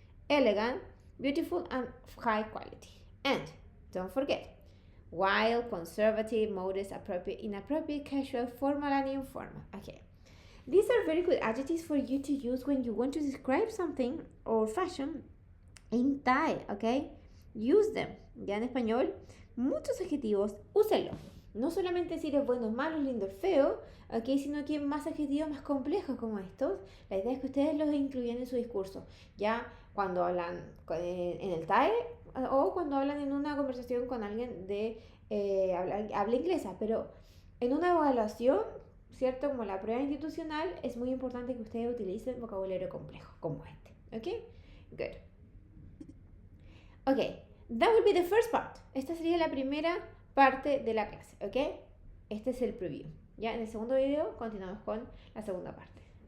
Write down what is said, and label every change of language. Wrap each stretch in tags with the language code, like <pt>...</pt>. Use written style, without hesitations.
<en>Elegant, beautiful, and high quality. And, don't forget, wild, conservative, modest, appropriate, inappropriate, casual, formal, and informal. Okay. These are very good adjectives for you to use when you want to describe something or fashion in Thai, ¿ok? Use them.</en> <es>Ya en español, muchos adjetivos, úsenlos. No solamente si eres bueno, malo, lindo, feo, ¿ok? Sino que más adjetivos más complejos como estos. La idea es que ustedes los incluyan en su discurso. Ya cuando hablan en el Thai o cuando hablan en una conversación con alguien de habla inglesa. Pero en una evaluación, ¿cierto? Como la prueba institucional, es muy importante que ustedes utilicen vocabulario complejo, como este.</es> <en>¿Ok? Good. Ok, that will be the first part.</en> <es>Esta sería la primera parte de la clase, ¿ok? Este es el preview. Ya en el segundo video continuamos con la segunda parte.</es>